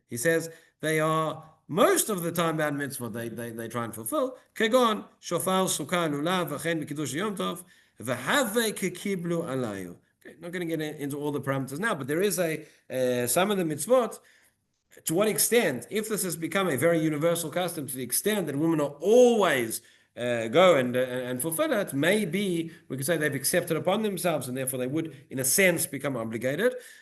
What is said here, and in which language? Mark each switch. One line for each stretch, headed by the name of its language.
English: He says they are most of the time-bound mitzvah they try and fulfill.
Hebrew: כגון שופר סוכה לולב וכן בקידוש יום טוב והווה כקיבלו עליו.
English: Not going to get into all the parameters now, but there is some of the mitzvot. To what extent, if this has become a very universal custom, to the extent that women are always go and fulfill it, maybe we could say they've accepted upon themselves, and therefore they would, in a sense, become obligated.